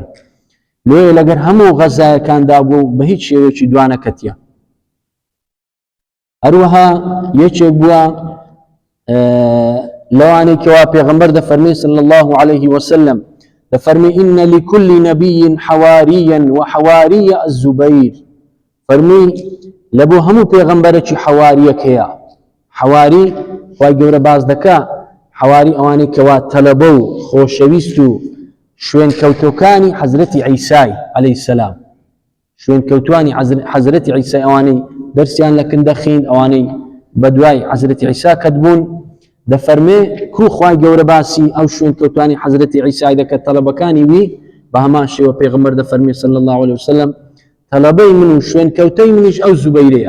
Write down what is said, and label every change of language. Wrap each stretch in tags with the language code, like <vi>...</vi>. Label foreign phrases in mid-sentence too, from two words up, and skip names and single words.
<ckb>لێ لەگەر هەموو غەزایەکاندا بوو بە هیچ شێوەیەکی دوانەکەتیە. هەروەها یەکێک بووە لەوانەی کەوا پێغەمبەر دەفەرمێ</ckb> <ar>صلی الله عليه وسلم،</ar> <ckb>دەفەرمێ</ckb> <ar>إن لكل نبي حواريا وحواري الزبير.</ar> <ckb>فەرمووی لەبۆ هەموو پێغەمبەرێکی حەواریەک هەیە. حەواری خوای گەورە باز دەکا، حەواری ئەوانەی کەوا تەلەبە و خۆشەویست و شوێن کەوتۆکانی حەزرەتی عیسای</ckb> <ar>عەلەیهی سەلام،</ar> <ckb>شوێن کەوتوانی حەزرەتی عیسای، ئەوانەی دەرسیان لە کندە خوێند، ئەوانەی بەدوای حەزرەتی عیسا کەتبوون، دەفەرمێ کو خوای گەورە باسی ئەو شوێن کەوتوانی حەزرەتی عیسای دەکات تەلەبەکانی وی بە هەمان شێوە پێغەمبەر دەفەرمێ</ckb> <ar>صلی الله عليه وسلم</ar> <ckb>تەلەبەی من و شوێن کەوتەی منیش ئەو زوبەیرەیە.</ckb>